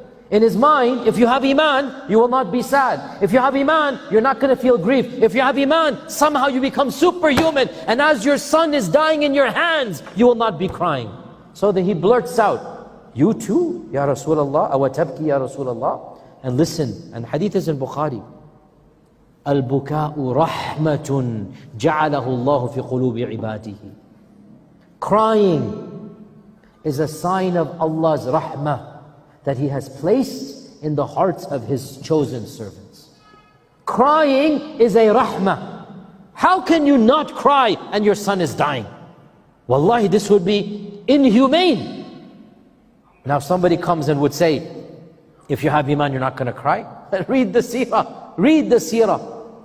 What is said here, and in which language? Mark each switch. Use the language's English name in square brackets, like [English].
[English] In his mind, if you have Iman, you will not be sad. If you have Iman, you're not going to feel grief. If you have Iman, somehow you become superhuman. And as your son is dying in your hands, you will not be crying. So then he blurts out, you too, Ya Rasulullah, أَوَتَبْكِي Ya Rasulullah? And listen, and hadith is in Bukhari. [Arabic] البكاء رحمة جعله الله في قلوب عباده. [English] Crying is a sign of Allah's rahmah that He has placed in the hearts of His chosen servants. Crying is a rahmah. How can you not cry and your son is dying? Wallahi, this would be inhumane. Now somebody comes and would say, if you have Iman, you're not going to cry. Read the seerah. Read the seerah.